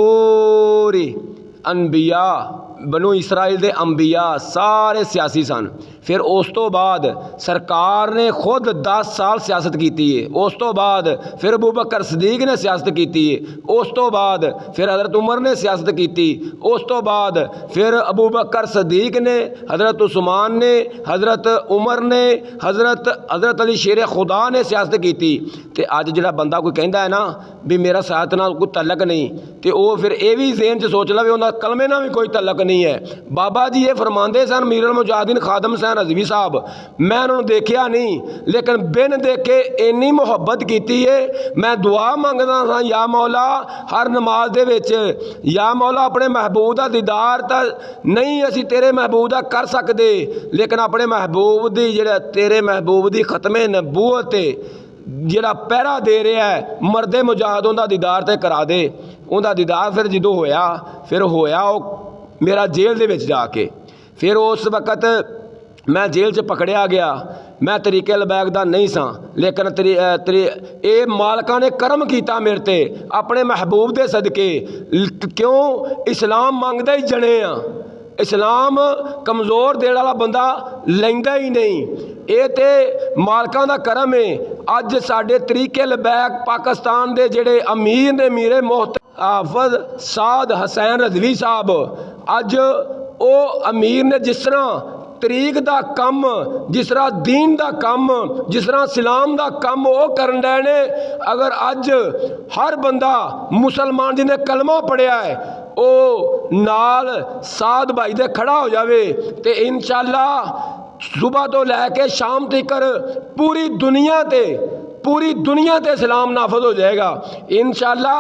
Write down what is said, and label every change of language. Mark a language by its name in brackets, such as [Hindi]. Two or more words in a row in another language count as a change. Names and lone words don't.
[Punjabi] پوری انبیاء بنو اسرائیل دے انبیاء سارے سیاسی سن، پھر اس تو بعد سرکار نے خود 10 سال سیاست کیتی ہے، اس تو بعد پھر ابوبکر صدیق نے سیاست کیتی ہے، اس تو بعد پھر حضرت عمر نے سیاست کیتی، اس تو بعد پھر ابوبکر صدیق نے، حضرت عثمان نے، حضرت عمر نے، حضرت علی شیر خدا نے سیاست کیتی۔ تے اج جڑا بندہ کوئی کہندا ہے نا بھی میرا سیاست نال کوئی تعلق نہیں، تے او پھر اے وی ذہن چ سوچ لے انہاں کلمے نال بھی کوئی تعلق نہیں ہے۔ بابا جی یہ فرماندے سن، میر المجاہدین خادم حسین رضوی صاحب، میں انہوں نے دیکھیا نہیں لیکن بن دیکھے اینی محبت کیتی ہے، میں دعا منگدا سا یا مولا ہر نماز دے وچ، یا مولا اپنے محبوب دا دیدار تا نہیں اسی تیرے محبوب دا کر سکدے، لیکن اپنے محبوب دی جڑا تیرے محبوب دی ختم نبوت جڑا پہرا دے رہا ہے، مرد مجاہدوں دا دیدار تے کرا دے۔ اون دا دیدار پھر جدوں ہویا او میرا جیل دے وچ جا کے، پھر اس وقت میں جیل چ پکڑیا گیا، میں طریق لبیک دا نہیں سا، لیکن اے مالکاں نے کرم کیتا میرے تے اپنے محبوب دے صدقے، کیوں اسلام منگدا ہی جنے ہاں، اسلام کمزور دل والا بندہ لیندا ہی نہیں، اے تے مالکاں دا کرم ہے۔ اج ساڈے طریق لبیک پاکستان دے جڑے امیر نے، میرے محترم حافظ سعد حسین رضوی صاحب، اج او امیر نے جس طرح ਤਰੀਕ ਦਾ ਕੰਮ, ਜਿਸ ਤਰ੍ਹਾਂ ਦੀਨ ਦਾ ਕੰਮ, ਜਿਸ ਤਰ੍ਹਾਂ ਇਸਲਾਮ ਦਾ ਕੰਮ ਉਹ ਕਰਨ ਡਏ ਨੇ। ਅਗਰ ਅੱਜ ਹਰ ਬੰਦਾ ਮੁਸਲਮਾਨ ਜਿਹਨੇ ਕਲਮਾ ਪੜਿਆ ਹੈ ਉਹ ਨਾਲ ਸਾਧ ਭਾਈ ਦੇ ਖੜਾ ਹੋ ਜਾਵੇ ਤੇ [Arabic] إن شاء الله [Punjabi] ਸੁਬਹ ਤੋਂ ਲੈ ਕੇ ਸ਼ਾਮ ਤੱਕ ਪੂਰੀ ਦੁਨੀਆ ਤੇ ਇਸਲਾਮ ਨਾਫਜ਼ ਹੋ ਜਾਏਗਾ [Arabic] إن شاء الله.